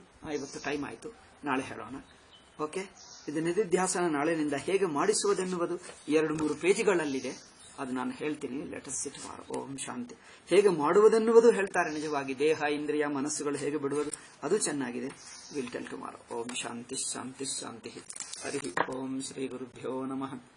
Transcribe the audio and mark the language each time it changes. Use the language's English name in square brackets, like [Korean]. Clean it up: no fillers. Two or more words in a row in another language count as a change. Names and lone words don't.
[Kannada] ಇವತ್ತು ಟೈಮ್ ಆಯಿತು, ನಾಳೆ ಹೇಳೋಣ. ಓಕೆ. ಇದು ನಿಧಿಧ್ಯಾಸನ ನಾಳೆನಿಂದ ಹೇಗೆ ಮಾಡಿಸುವುದೆನ್ನುವುದು 2-3 ಪೇಜಿಗಳಲ್ಲಿದೆ. ಅದು ನಾನು ಹೇಳ್ತೀನಿ. [English] let us sit more. [Kannada] ಓಂ ಶಾಂತಿ. ಹೇಗೆ ಮಾಡುವುದೆನ್ನುವುದು ಹೇಳ್ತಾರೆ. ನಿಜವಾಗಿ ದೇಹ, ಇಂದ್ರಿಯ, ಮನಸ್ಸುಗಳು ಹೇಗೆ ಬಿಡುವುದು ಅದು ಚೆನ್ನಾಗಿದೆ. [English] will tell tomorrow. [Sanskrit] ಓಂ ಶಾಂತಿ ಶಾಂತಿ ಶಾಂತಿ. ಹರಿ ಓಂ ಶ್ರೀ ಗುರುಭ್ಯೋ ನಮಃ.